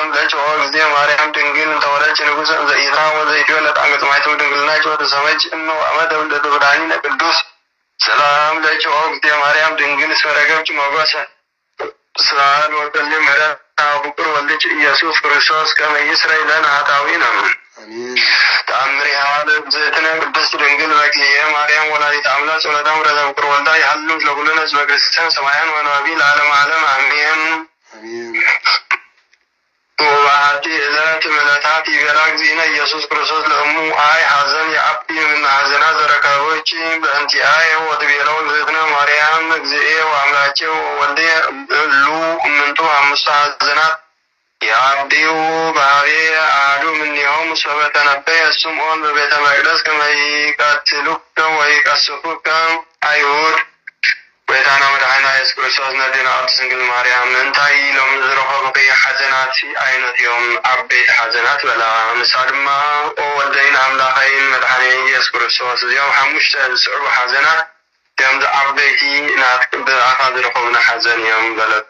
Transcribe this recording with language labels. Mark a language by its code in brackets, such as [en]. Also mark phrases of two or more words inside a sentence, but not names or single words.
[gez] ለኪ ኦ እግዝእቴ ማርያም ድንግል እንተ ወለድኪ ንጉሠ እንዘ ኢይትራብ ወዘኢይትወለድ አንቀጸ ማኅተመ ድንግልናኪ ወተሰመይኪ እሞ አመተ ውልደቱ ብርሃኒነ ቅዱስ ሰላም ለኪ ኦ እግዝእቴ ማርያም ድንግል እስመ ረከብኪ ሞገሰ ስብሐት ወክልኤ ምሕረት ፍቁር ወልድኪ ኢየሱስ ክርስቶስ ከመ ይስረይ ለነ ኃጣውኢነ ተአምሪሃ ለእግዝእትነ ቅድስት ድንግል በክልኤ ማርያም ወላዲተ አምላክ ጸሎተ ምሕረተ ፍቁር ወልዳ ይሃሉ ለኩልነ ሕዝበ ክርስቲያን ሰማያን ወነባቢ ለዓለመ ዓለም አሜን። ወበአሐቲ ዕለት እምዕለታት ይቤላ እግዚእነ ኢየሱስ ክርስቶስ ለእሙ አይ ሐዘን የአቢ እምነ ሐዘናት ዘረከበኪ በእንቲአየ ወትቤለው እግዝእትነ ማርያም እግዚእየ ወአምላኬ ወወልድየ እሉ እምንቱ አምስቱ ሐዘናት የአብዲው በኀቤየ አሐዱ እምኔሆሙ ሶበ ተነበየ ስምዖን በቤተ መቅደስ ከመ ይቀትሉከ ወይቀስፉከ አይሁድ [ti] ጎይታና መድኃኒና ኢየሱስ ክርስቶስ ነዲና ቅድስት ድንግል ማርያም እንታይ ኢሎም ዝረኸቡኺ ሐዘናት ዓይነት እዮም ዓበይቲ ሐዘናት በላ ንሳ ድማ ኦ ወልደይን ኣምላኸይን መድኃኒየ ኢየሱስ ክርስቶስ እዚኦም ሓሙሽተ ዝስዕቡ ሐዘናት እዮም ዓበይቲ ብኣኻ ዝረኸቡና ሐዘን እዮም በለቶ